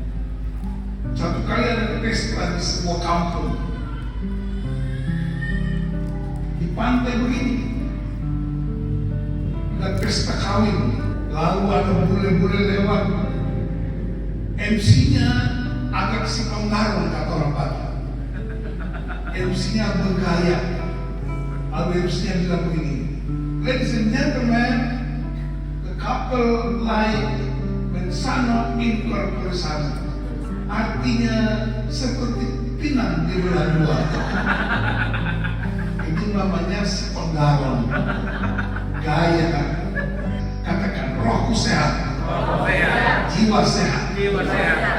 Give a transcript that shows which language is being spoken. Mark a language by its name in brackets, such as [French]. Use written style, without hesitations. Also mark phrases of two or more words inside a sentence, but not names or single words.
[Indonesian] Satu kali ada pesta di sebuah kampung di pantai begini, ada pesta kawin, lalu ada bule-bule lewat. MC-nya agak si penggarung kata orang Batak. MC-nya bergaya. Lalu MC-nya bilang begini, [English] ladies and gentlemen, the couple like [Latin] mensana in corpore sano. [Indonesian] Artinya seperti pinang di bulan 2. Itu namanya si penggarong. Gaya kan? Katakan, rohku sehat, Rohku sehat. jiwa sehat, Jiwa sehat.